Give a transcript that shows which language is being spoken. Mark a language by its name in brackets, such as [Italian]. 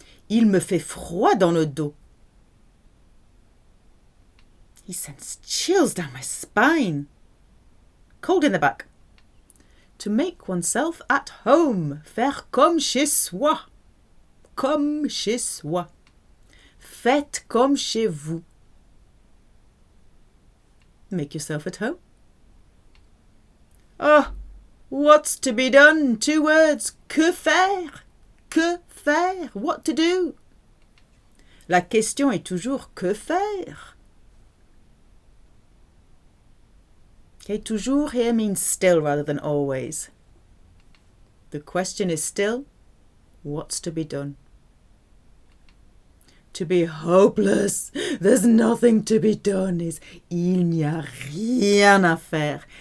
[French] Il me fait froid dans le dos. [English] He sends chills down my spine. Cold in the back. To make oneself at home. [French] Faire comme chez soi. Comme chez soi. Faites comme chez vous. [English] Make yourself at home. Oh, what's to be done? 2 words. [French] Que faire? Que faire? [English] What to do? [French] La question est toujours que faire? [English] Okay, toujours here means still rather than always. The question is still, what's to be done? To be hopeless, there's nothing to be done is [French] il n'y a rien à faire.